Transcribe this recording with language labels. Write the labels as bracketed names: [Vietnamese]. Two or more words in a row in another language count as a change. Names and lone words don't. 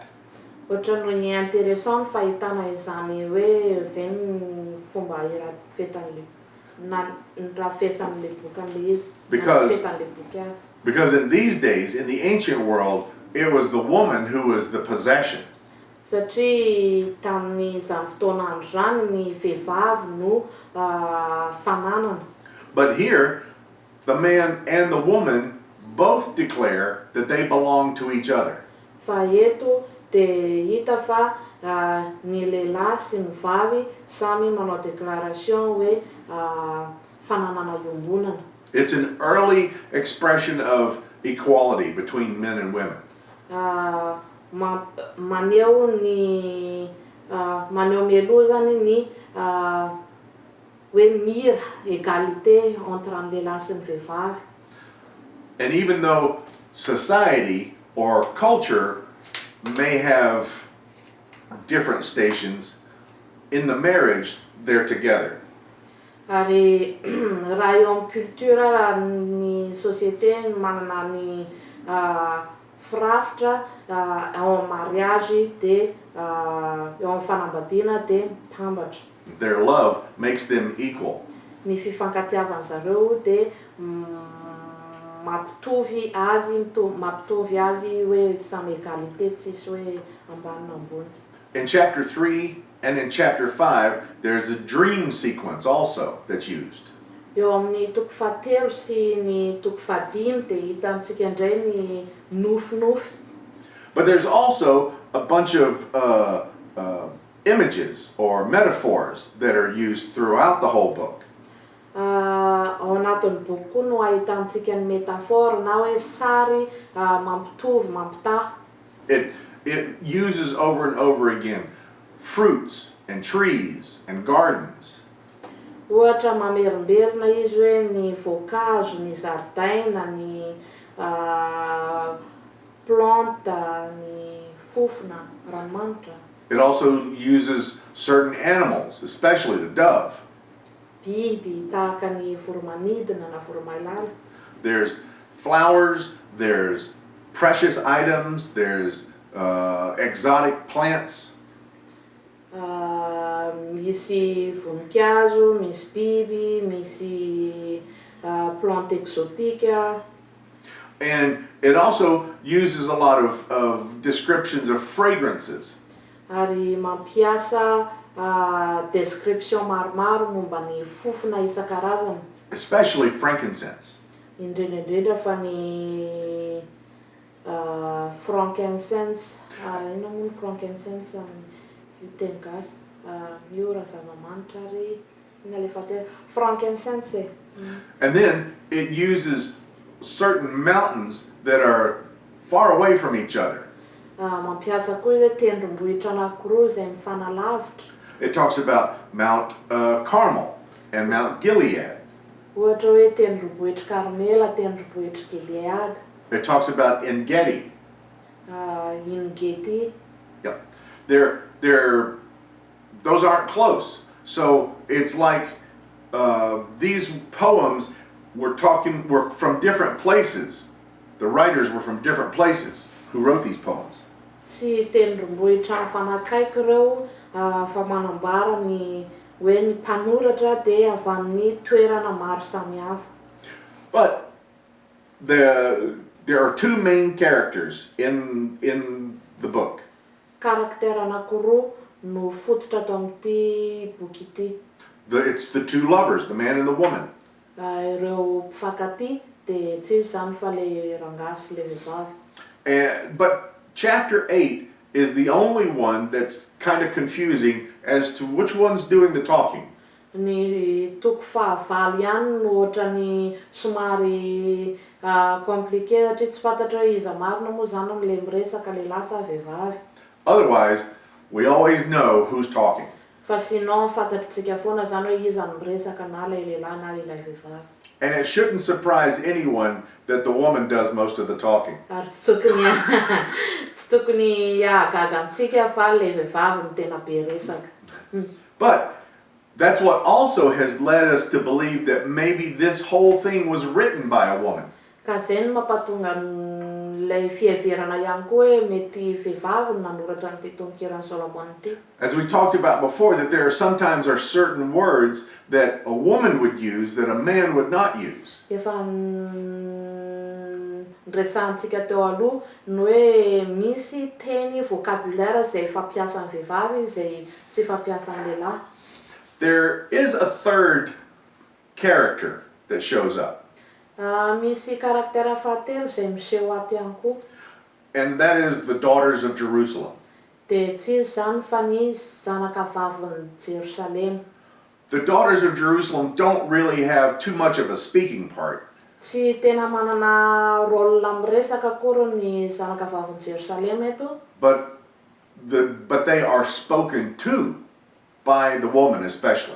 [Malagasy] Ohatra no ny intéressant ny fahitana izany hoe izay ny fomba irafetan'ilay rafesan'ilay bokan'ilay izy. Rafetan'ilay boky azy. [English] Because in these days, in the ancient world, it was the woman who was the possession. [Malagasy] Satria tamin'izany fotoana andro zany ny vehivavy no fananana. [English] But here, the man and the woman both declare that they belong to each other. [Malagasy] Fa eto dia hita fa ny lehilahy sy ny vavy samy manao déclaration hoe fananana iombonana. [English] It's an early expression of equality between men and women. [Malagasy] Maneho mialoha zany ny hoe mira [French] égalité entre [Malagasy] ny lehilahy sy ny vehivavy. [English] And even though society or culture may have different stations, in the marriage, they're together. [Malagasy] Ary raha eo amin'ny culture raha ny société manana ny firafitra ao amin'ny mariage dia eo amin'ny fanambadiana dia mitambatra. [English] Their love makes them equal. [Malagasy] Ny fifankatiavan zareo dia mampitovy azy hoe samy égalité tsisy hoe ambany na ambony. [English] In chapter 3 and in chapter 5, there's a dream sequence also that's used. [Malagasy] Eo amin'ny toko fahatelo sy ny toko fahadimy dia hitantsika indray ny nofinofy. [English] But there's also a bunch of images or metaphors that are used throughout the whole book. [Malagasy] Ao anatin'ny boky koa no ahitantsika ny métaphore na hoe sary mampitovy mampitahy. [English] It uses over and over again fruits and trees and gardens. [Malagasy] Ohatra mamerimberina izy hoe ny voankazo, ny zaridaina, ny planta, ny fofona, ranomanitra. [English] It also uses certain animals, especially the dove. [Malagasy] Biby tahaka ny voromanidina na voromailala. [English] There's flowers, there's precious items, there's exotic plants. [Malagasy] Misy voninkazo, misy biby, misy [French] plante exotique. [English] And it also uses a lot of descriptions of fragrances. [Malagasy] Ary mampiasa description maromaro momba ny fofona isan-karazany. [English] Especially frankincense. [Malagasy] Indrindra fa ny frankincense. Ino moa ny frankincense amin'ny teny gasy? Io raha zava-manitra ary ina le fatera. Frankincense. [English] And then it uses certain mountains that are far away from each other. [Malagasy] Mampiasa koa izy tendrombohitra anankiroa izay mifanalavitra. [English] It talks about Mount Carmel and Mount Gilead. [Malagasy] Ohatra hoe tendrombohitra Karmela, tendrombohitra Gilead. [English] It talks about Engedi. [Malagasy] Ingety. [English] Yep. Those aren't close. So it's like these poems were from different places. The writers were from different places who wrote these poems. [Malagasy] Tsy tendrombohitra mifanakaiky ireo fa manambara ny hoe ny mpanoratra dia avy amin'ny toerana maro samihafa. [English] But there are two main characters in the book. [Malagasy] Karaktera anankiroa no fototra ato amin'ity boky ity. [English] It's the two lovers, the man and the woman. [Malagasy] Ireo mpifankatia dia tsy izy zany fa le rangahy le vehivavy. [English] But chapter 8 is the only one that's kind of confusing as to which one's doing the talking. [Malagasy] Ny toko fahavalo ihany no ohatrany somary compliqué satria tsy fantatra hoe iza marina moa zany am'le miresaka lehilahy sa vehivavy. [English] Otherwise, we always know who's talking. [Malagasy] Fa sinon fantatritsika foana zany hoe iza no miresaka na le lehilahy na ilay vehivavy. [English] And it shouldn't surprise anyone that the woman does most of the talking. [Malagasy] Ary tsy tokony agagantsika fa le vehivavy no tena be resaka. [English] But that's what also has led us to believe that maybe this whole thing was written by a woman. [Malagasy] Ka zay no mampatonga lay fiheverana ihany koa hoe mety vehivavy no nanoratra n'ity tononkirana Solomon ity. [English] As we talked about before, that there sometimes are certain words that a woman would use that a man would not use. [Malagasy] Efa resantsika teo aloha no hoe misy teny vocabulaire zay fampiasan'ny vehivavy zay tsy fampiasan'ny lehilahy. [English] There is a third character that shows up. [Malagasy] Misy karaktera fahatelo zay miseho ato ihany koa. [English] And that is the daughters of Jerusalem. [Malagasy] Dia tsy izy zany fa ny zanakavavin'i Jerusalema. [English] The daughters of Jerusalem don't really have too much of a speaking part. [Malagasy] Tsy tena manana rôle miresaka akory ny zanakavavin'i Jerusalema eto. [English] But they are spoken to by the woman especially.